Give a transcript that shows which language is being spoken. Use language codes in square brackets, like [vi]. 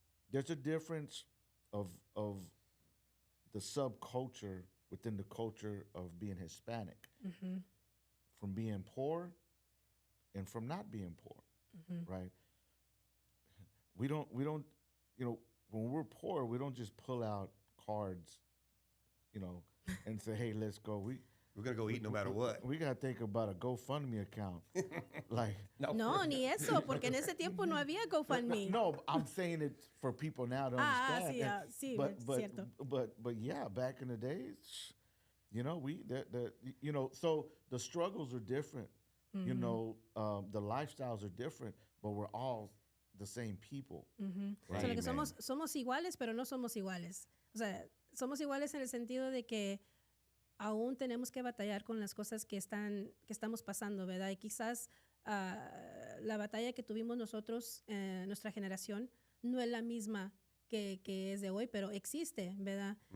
[en] There's a difference of the subculture within the culture of being Hispanic, from being poor and from not being poor, right? We don't, when we're poor, we don't just pull out cards, and say, hey, let's go. We're going to go eat no matter what. We got to think about a GoFundMe account. [es] No, ni eso, porque en ese tiempo no había GoFundMe. [en] No, I'm saying it for people now to understand. [es] Sí, cierto. [en] But yeah, back in the days, You know, so the struggles are different. You know, the lifestyles are different, but we're all the same people. [es] O sea, lo que somos iguales, pero no somos iguales. O sea, somos iguales en el sentido de que aún tenemos que batallar con las cosas que estamos pasando, ¿verdad? Y quizás la batalla que tuvimos nosotros, nuestra generación, no es la misma que es de hoy, pero existe, ¿verdad?